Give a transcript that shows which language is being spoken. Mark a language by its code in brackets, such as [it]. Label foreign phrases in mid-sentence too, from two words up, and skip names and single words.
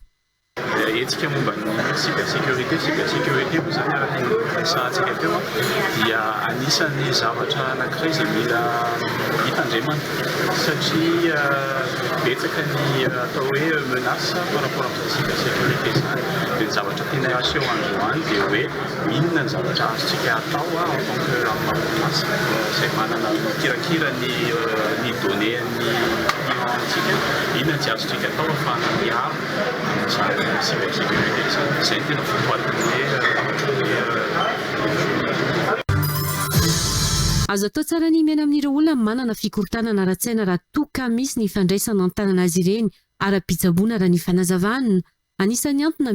[mg] etsika momba ny cybersécurité moa zany araka ny resahantsika teo dia anisan'ny zavatra anankiray izay mila hitandremana satria betsaka ny atao hoe [fr] menace par rapport [mg] amin'ny cybersécurité zany dia ny zavatra tena aseho androany dia hoe inona ny zavatra azontsika atao [fr] en tant que [mg] amin'orinasa izay manana mikirakira ny données ny clientsika inona tsy azontsika atao ahafahana miaro amin'ny cybersécurité zay tena fotoatin'ny azo atao tsara ny miaina amin'ireo olona manana fikorotanana ara-tsaina raha toka misy ny fandraisana an-tanana azy ireny ara-pitsaboana raha ny fanazavana anisan'ny antony